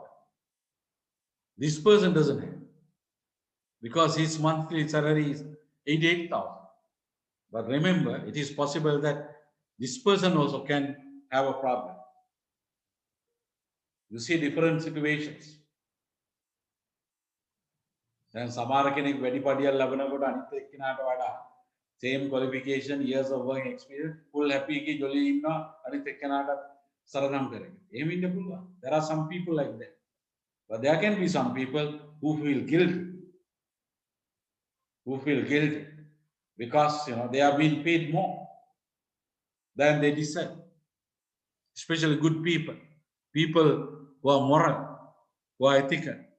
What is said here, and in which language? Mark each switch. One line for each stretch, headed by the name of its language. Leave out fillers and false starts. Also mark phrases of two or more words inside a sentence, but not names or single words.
English: This person doesn't have, because his monthly salary is 88,000. But remember, it is possible that this person also can have a problem. You see different situations.
Sinhala: Then සමහර කෙනෙක් වැඩි පඩියක් ලබනකොට අනිත් එක්කෙනාට වඩා
English: same qualification, years of work experience, full happy
Sinhala: එකේ ජොලි ඉන්නවා අනිත් එක්කෙනාට සරදම් කරගෙන. එහෙම ඉන්න පුළුවන්.
English: There are some people like that. But there can be some people who feel guilty because they are being paid more than they deserve. Especially good people who are moral, who are ethical.